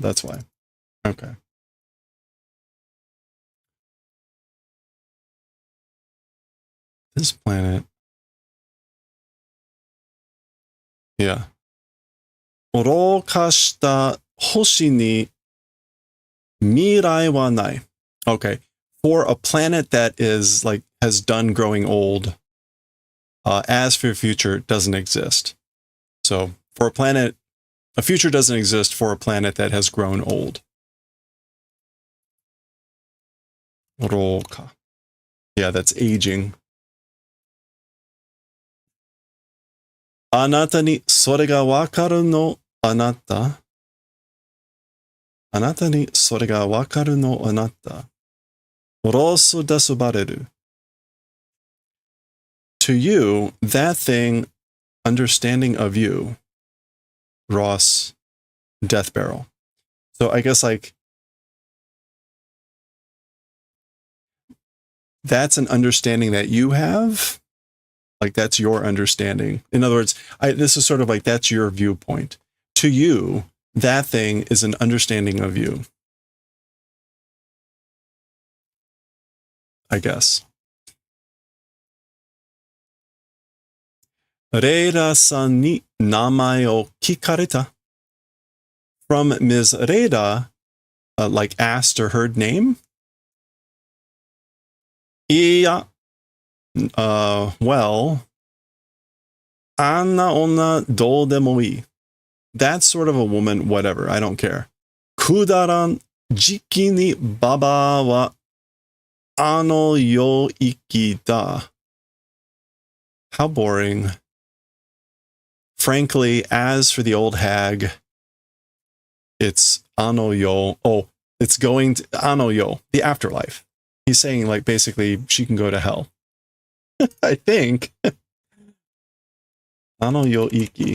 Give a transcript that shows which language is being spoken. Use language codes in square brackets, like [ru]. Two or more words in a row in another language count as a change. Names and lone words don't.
[en] That's why. Okay. This planet. Yeah. [ja] 愚かした星に未来はない. [en] Okay. For a planet that is like has done growing old, as for future doesn't exist. So for a planet, a future doesn't exist for a planet that has grown old. [ja] Oroka. [en] Yeah, that's aging. [ja] あなたにそれが分かるのあなた. あなたにそれが分かるのあなた. ロスデスバレル. [en] To you, that thing, understanding of you, Ross, death barrel. So I guess like that's an understanding that you have. Like that's your understanding. In other words, this is sort of like that's your viewpoint. To you, that thing is an understanding of you. I guess. [ja] レイダさんに名前を聞かれた. [en] From Ms. Reida, like asked or heard name? [ja] Iya. Well, あんな女どうでもいい. [en] That's sort of a woman, whatever, I don't care. [ja] くだらん時期に婆はあの世行きだ. [en] How boring. Frankly, as for the old hag, it's [ja] あの世. [en] Oh, it's going to [ja] あの世, [en] the afterlife. He's saying like basically she can go to hell. [ja] I think. あの世行き.